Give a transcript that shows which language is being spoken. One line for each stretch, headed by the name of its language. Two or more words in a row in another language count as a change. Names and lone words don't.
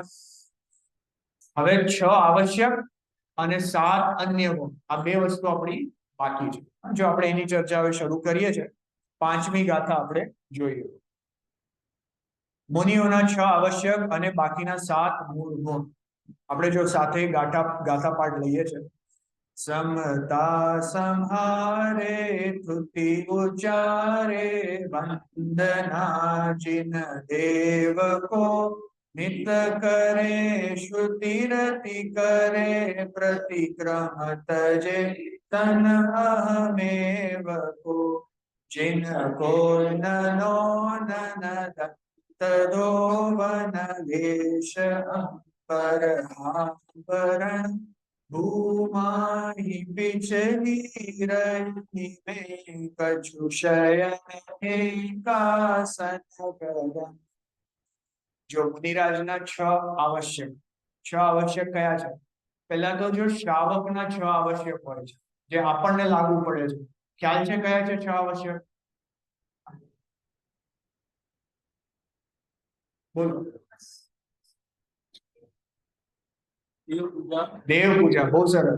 Gujarati: હવે 6 આવશ્યક અને 7 અન્ય ગુણ, આ બે વસ્તુ આપણી બાકી છે. જો આપણે એની ચર્ચા હવે શરૂ કરીએ છીએ, 5મી ગાથા આપણે જોઈએ. મુનિઓના 6 આવશ્યક અને બાકીના 7 મૂળ ગુણ. આપણે જો સાથે ગાથા પાઠ લઈએ છીએ.
Hindi: समता संहारे तुति उचारे वंदना जिन देव को नित करे श्रुति रति करे प्रतिक्रम तजे तन अहमेव को जिन को ननो नन तदो वन वेश पर आवरण भूमाहि पिछली रही में कछु शयन एकासन गगन.
Gujarati: જો મુનિરાજના 6 આવશ્યક, 6 આવશ્યક કયા છે? પહેલા તો જો શ્રાવકના 6 આવશ્યક હોય છે, જે આપણને લાગુ પડે છે. ખ્યાલ છે કયા છે 6 આવશ્યક? બોલો. દેવ પૂજા, બહુ સરસ.